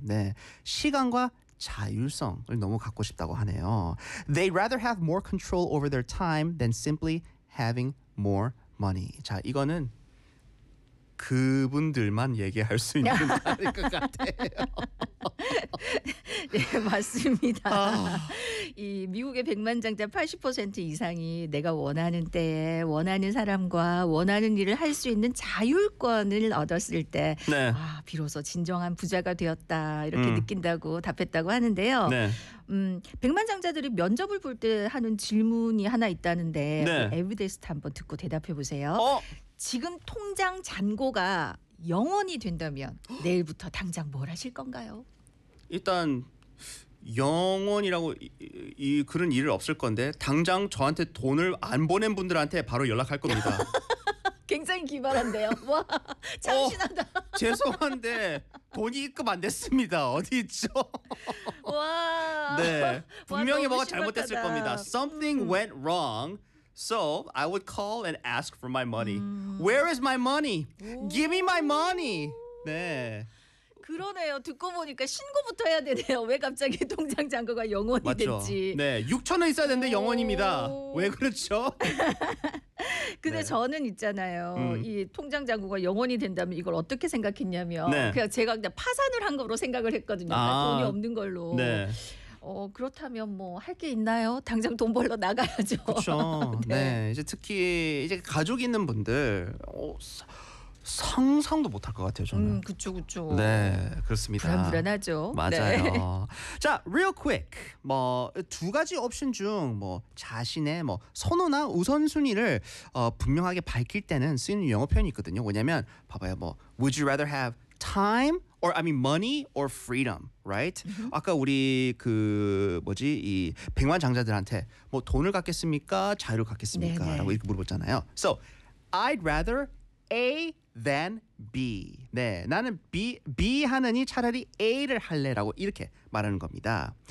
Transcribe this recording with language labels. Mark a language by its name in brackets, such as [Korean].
[Korean] 네, 시간과 자율성을 너무 갖고 싶다고 하네요. [English] They'd rather have more control over their time than simply having more money. [Korean] 자, 이거는 그분들만 얘기할 수 있는 말일 것 같아요. 네, 맞습니다. 이 미국의 백만장자 80% 이상이 내가 원하는 때에 원하는 사람과 원하는 일을 할 수 있는 자율권을 얻었을 때 네. 아, 비로소 진정한 부자가 되었다 이렇게 느낀다고 답했다고 하는데요. 네. 백만장자들이 면접을 볼 때 하는 질문이 하나 있다는데 네. 에비데스트 한번 듣고 대답해 보세요. 지금 통장 잔고가 0원이 된다면 내일부터 당장 뭘 하실 건가요? 일단 0원이라고 그런 일은 없을 건데 당장 저한테 돈을 안 보낸 분들한테 바로 연락할 겁니다. 굉장히 기발한데요. 와, 참신하다. 죄송한데 돈이 입금 안 됐습니다. 어디 있죠? 와. 네. 분명히 와, 뭐가 심각하다. 잘못됐을 겁니다. [English] Something went wrong. So I would call and ask for my money. Where is my money? Give me my money. 네. [Korean] 그러네요. 듣고 보니까 신고부터 해야 되네요. 왜 갑자기 통장 잔고가 0원이 됐지. 네. 6천 원 있어야 되는데 0원입니다. 왜 그렇죠? 근데 네. 저는 있잖아요. 이 통장 잔고가 0원이 된다면 이걸 어떻게 생각했냐면 네. 그냥 제가 그냥 파산을 한 거로 생각을 했거든요. 아, 돈이 없는 걸로. 네. 그렇다면 뭐 할 게 있나요? 당장 돈 벌러 나가야죠. 그렇죠. 네. 네. 이제 특히 이제 가족 있는 분들 상상도 못할 것 같아요. 저는. 그렇죠. 그렇죠. 네. 그렇습니다. 불안불안하죠. 맞아요. 네. 자, [English] real quick. [Korean] 뭐 두 가지 옵션 중 뭐 자신의 뭐 선호나 우선순위를 분명하게 밝힐 때는 쓰이는 영어 표현이 있거든요. 왜냐면 봐봐요. [English] 뭐 would you rather have time or I mean money or freedom, right? [Korean] 아까 우리 그 뭐지 이 백만장자들한테 뭐 돈을 갖겠습니까? 자유를 갖겠습니까? 네네. 라고 이렇게 물어봤잖아요. [English] So, I'd rather A than B. [Korean] 네, 나는 B 하느니 차라리 A를 할래라고 이렇게 말하는 겁니다.